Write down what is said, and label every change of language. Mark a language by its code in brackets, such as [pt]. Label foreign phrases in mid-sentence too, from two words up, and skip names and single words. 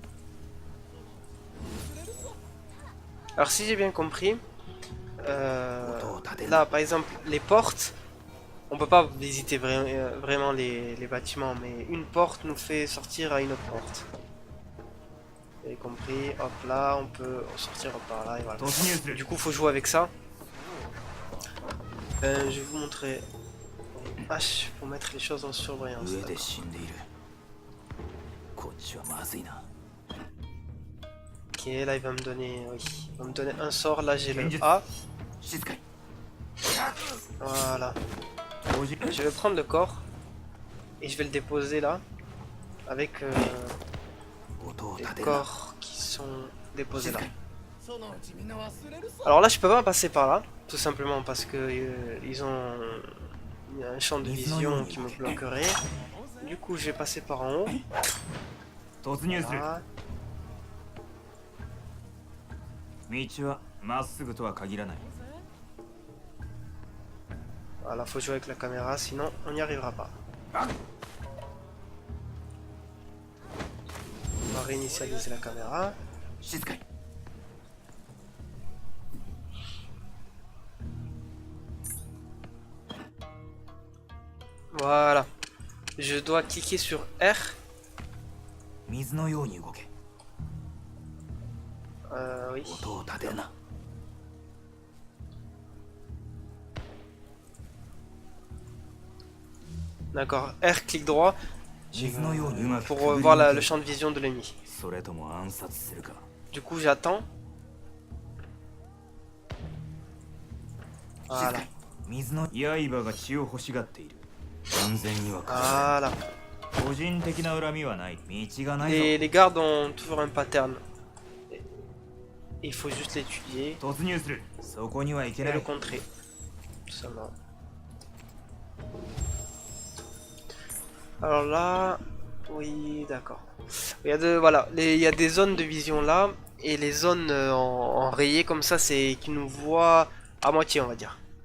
[fr] Alors si j'ai bien compris, là, par exemple, les portes, on peut pas visiter vraiment les bâtiments, mais une porte nous fait sortir à une autre porte. Vous avez compris, hop là, on peut sortir par là et voilà. [ja] 突入する [fr] Du coup, faut jouer avec ça. Je vais vous montrer H pour mettre les choses en surbrillance. [ja] 上で [fr] d'accord. [ja] 死んでいるこっちはまずいな [fr] Ok, là il va me donner, oui, il va me donner un sort. Là j'ai le Genjutsu. A. [ja] 静かに [fr] Voilà. [ja] 同時 [fr] Je vais prendre le corps et je vais le déposer là avec [ja] 音を [fr] les [ja] 立てるな [fr] corps qui sont déposés [ja] 静 [fr] là. [ja] かに [fr] Alors là, je peux pas passer par là, tout simplement parce que ils ont un champ de vision qui me bloquerait. Du coup, je vais passer par en haut. [ja] 突入する [fr] Là. [ja] 道はまっすぐとは限らない [fr] Voilà, faut jouer avec la caméra, sinon on n'y arrivera pas. On va réinitialiser la caméra. [ja] 静かに [fr] Voilà. Je dois cliquer sur R. [ja] 水のように動け [fr] Oui. [ja] 音を立てるな [fr] D'accord. R, clic droit [ja] 水のようにうまく [fr] pour [ja] くぐり [fr] voir [ja] 抜け [fr] le champ de vision de l'ennemi. [ja] それとも暗殺するか [fr] Du coup, j'attends. [ja] 静 [fr] Voilà. [ja] かに水の刃が血を欲しがっている完全には [fr] Voilà. [ja] 個人的な恨みはない道がないぞ [fr] Les gardes ont toujours un pattern. Il faut juste l'étudier [ja] 突入するそこには行け [fr] et [ja] な [fr] le [ja] い [fr] contrer. Tout simplement. Alors là, oui, d'accord. Il y a voilà, il y a des zones de vision là et les zones en rayé comme ça, c'est qui nous voient à moitié, on va dire.